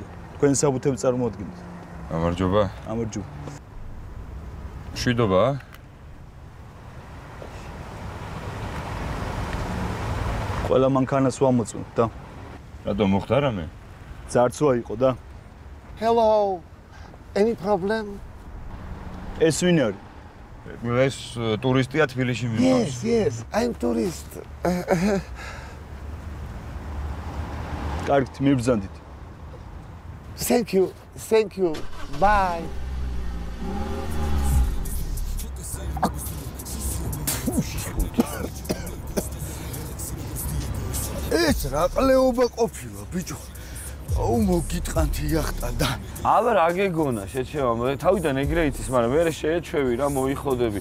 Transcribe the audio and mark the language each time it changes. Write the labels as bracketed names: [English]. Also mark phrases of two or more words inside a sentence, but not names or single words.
[Georgian] თქვენ საბუთებს წარმოადგენთ. გამარჯობა. გამარჯობა. მშვიდობა? ყველა მანქანას ვამოწმოთ და რატო მოხდა რამე? ძარცვა იყო და [English] Hello. Any problem? [Georgian] ეს ვინ არის? ეს ტურისტია თბილისში მიყავს. [English] Yes, I'm tourist. [Georgian] კარგით, მიბრძანდით. [English] Thank you. Bye. [Georgian] ეს რა ყლეობა ყოფილა, ბიჭო. აუ მოგიტყანთ იახტა და. აბა რა გეგონა, შეჩემა, მე თავიდან ეგრე იცის, მაგრამ მე შეეჩვევი რა მოიხოდები.